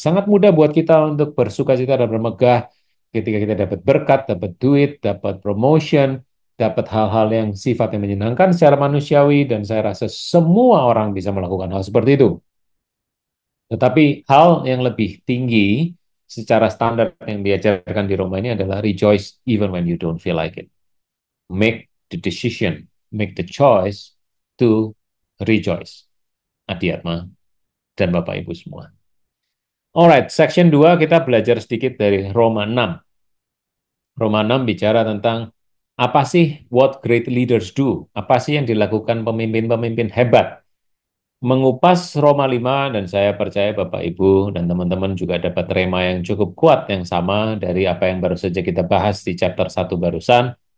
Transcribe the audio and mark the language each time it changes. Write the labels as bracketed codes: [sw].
[id] Sangat mudah buat kita untuk bersuka cita dan bermegah ketika kita dapat berkat, dapat duit, dapat promotion, dapat hal-hal yang sifatnya menyenangkan secara manusiawi, dan saya rasa semua orang bisa melakukan hal seperti itu. Tetapi hal yang lebih tinggi secara standar yang diajarkan di Roma ini adalah [en] rejoice even when you don't feel like it. Make the decision, make the choice to rejoice. [id] Adiatma dan Bapak Ibu semua. Alright, section 2 kita belajar sedikit dari Roma 6. Roma 6 bicara tentang apa sih [en] what great leaders do? [id] Apa sih yang dilakukan pemimpin-pemimpin hebat? Mengupas Roma 5, dan saya percaya Bapak Ibu dan teman-teman juga dapat rema yang cukup kuat yang sama dari apa yang baru saja kita bahas di chapter 1 barusan.